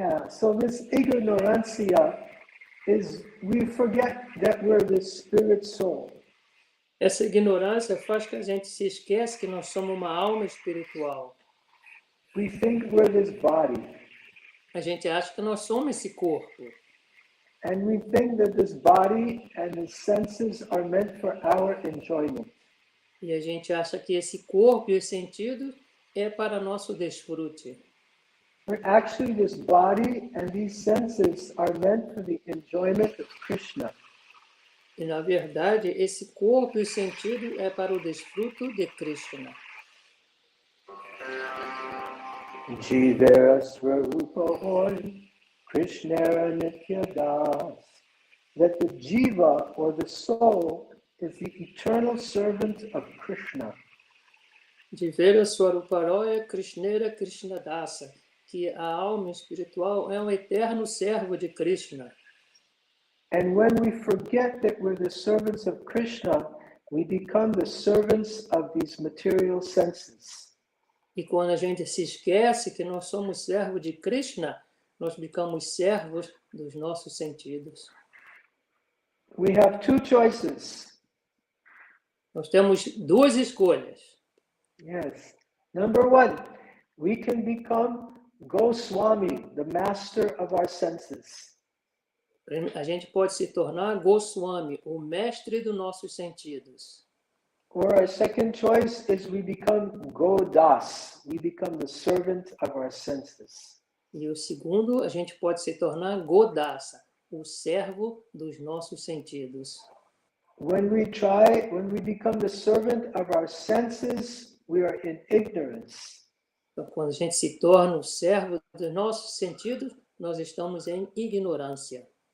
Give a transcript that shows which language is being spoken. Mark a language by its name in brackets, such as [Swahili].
[English] So this ignorancia is we forget that we're the spirit soul. [Portuguese] Essa ignorância faz que a gente se esquece que nós somos uma alma espiritual. [English] We think we're this body. [Portuguese] A gente acha que nós somos esse corpo. [English] And we think that this body and the senses are meant for our enjoyment. [Portuguese] E a gente acha que esse corpo e os sentidos é para nosso desfrute. [English] But actually this body and these senses are meant for the enjoyment of Krishna. [Portuguese] E na verdade, esse corpo e os sentidos é para o desfruto de Krishna. [Bangla] Jivera Swarupa Hoy, Krishna Nityadas. [English] That the jiva or the soul is the eternal servant of Krishna. [Bangla] Jivera Swaruparoya Krishnera Krishnadasa, [Portuguese] que a alma espiritual é um eterno servo de Krishna. [English] And when we forget that we're the servants of Krishna, we become the servants of these material senses. [Portuguese] E quando a gente se esquece que nós somos servos de Krishna, nós ficamos servos dos nossos sentidos. [English] We have two choices. [Portuguese] Nós temos duas escolhas. [English] Yes. Number one, we can become Goswami, the master of our senses. [Portuguese] A gente pode se tornar Goswami, o mestre dos nossos sentidos. [English] Or our second choice is we become Godas. We become the servant of our senses. [Portuguese] E o segundo, a gente pode se tornar Godasa, o servo dos nossos sentidos. [English] When we become the servant of our senses, we are in ignorance. [Portuguese] Então, quando a gente se torna o servo dos nossos sentidos, nós estamos em ignorância.